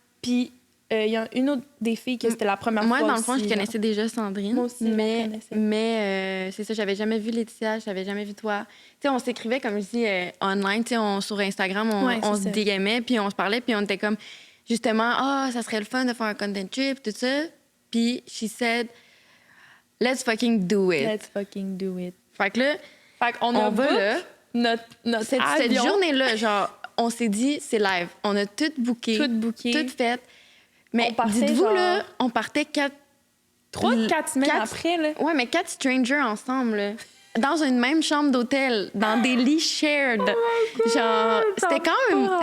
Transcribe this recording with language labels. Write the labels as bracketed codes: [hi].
[fr] Puis il y a une autre des filles que c'était la première fois. Moi, dans le fond, je connaissais déjà Sandrine. Moi aussi, mais c'est ça, j'avais jamais vu Laetitia, j'avais jamais vu toi. Tu sais, on s'écrivait, comme je dis, online, tu sais, sur Instagram, on se DMait, puis on se parlait, puis on était comme... justement, ça serait le fun de faire un content trip, tout ça. [en] Puis she said, let's fucking do it. Let's fucking do it. [fr] Fait que là, on va là. Notre Cette journée-là, genre, on s'est dit, c'est live. On a tout booké. Tout fait. Mais dites-vous, là, on partait 3-4 semaines après, là. Ouais, mais 4 strangers ensemble, là. Dans une même chambre d'hôtel, dans des lits shared. Genre, c'était quand même...